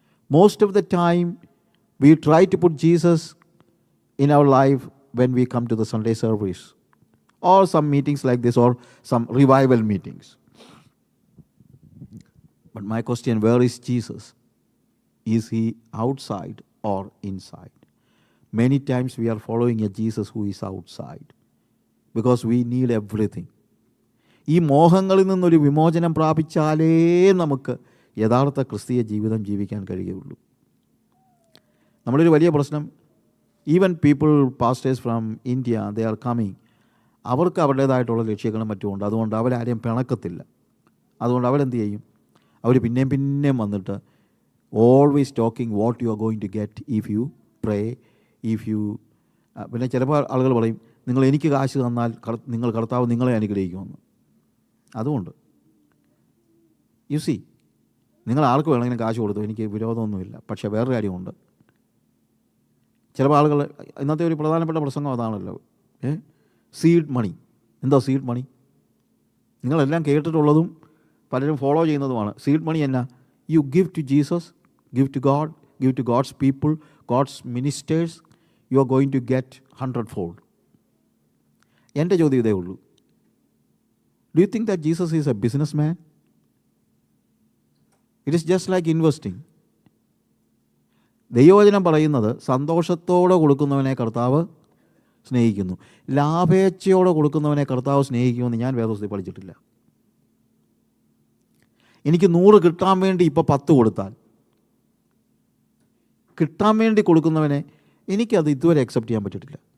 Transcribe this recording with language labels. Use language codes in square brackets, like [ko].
[en] Most of the time we try to put Jesus in our life when we come to the Sunday service or some meetings like this or some revival meetings. But my question, where is Jesus? Is he outside or inside? Many times we are following a Jesus who is outside because we need everything. [ml] ഈ മോഹങ്ങളിൽ നിന്നൊരു വിമോചനം പ്രാപിച്ചാലേ നമുക്ക് യഥാർത്ഥ ക്രിസ്തീയ ജീവിതം ജീവിക്കാൻ കഴിയുള്ളൂ. നമ്മളൊരു വലിയ പ്രശ്നം, [en] Even people, pastors from India, they are coming. [ml] അവർക്ക് അവരുടേതായിട്ടുള്ള ലക്ഷ്യങ്ങളും മറ്റുമുണ്ട്. അതുകൊണ്ട് അവരാരെയും പിണക്കത്തില്ല. അതുകൊണ്ട് അവരെന്ത് ചെയ്യും? അവർ പിന്നെയും വന്നിട്ട് [en] always talking what you are going to get if you [ml] pray, if you പിന്നെ ചിലപ്പോൾ ആളുകൾ പറയും, നിങ്ങൾ എനിക്ക് കാശ് തന്നാൽ നിങ്ങൾ കർത്താവ് നിങ്ങളെ അനുഗ്രഹിക്കുമെന്ന്. അതുകൊണ്ട് [en] you see, [ml] നിങ്ങൾ ആർക്ക് വേണമെങ്കിലും കാശ് കൊടുത്തു, എനിക്ക് വിരോധമൊന്നുമില്ല. പക്ഷേ വേറൊരു കാര്യമുണ്ട്. ചിലപ്പോൾ ആളുകൾ, ഇന്നത്തെ ഒരു പ്രധാനപ്പെട്ട പ്രസംഗം അതാണല്ലോ, സീഡ് മണി. എന്താ സീഡ് മണി? നിങ്ങളെല്ലാം കേട്ടിട്ടുള്ളതും പലരും ഫോളോ ചെയ്യുന്നതുമാണ്. സീഡ് മണി എന്നാ? [en] You give to Jesus, give to God, give to God's people, God's ministers, you are going to get 100-fold. [ml] എൻ്റെ ചോദ്യം ഇതേ ഉള്ളൂ. [en] Do you think that Jesus is a businessman? It is just like investing. [ml] ദൈവവചനം പറയുന്നത് സന്തോഷത്തോടെ കൊടുക്കുന്നവനെ കർത്താവ് സ്നേഹിക്കുന്നു, ലാഭേച്ഛയോടെ കൊടുക്കുന്നവനെ കർത്താവ് സ്നേഹിക്കുമെന്ന് ഞാൻ വേദപുസ്തകത്തിൽ പഠിച്ചിട്ടില്ല. എനിക്ക് 100 കിട്ടാൻ വേണ്ടി ഇപ്പോൾ 10 കൊടുത്താൽ, കിട്ടാൻ വേണ്ടി കൊടുക്കുന്നവനെ എനിക്കത് ഇതുവരെ അക്സെപ്റ്റ് ചെയ്യാൻ പറ്റിയിട്ടില്ല.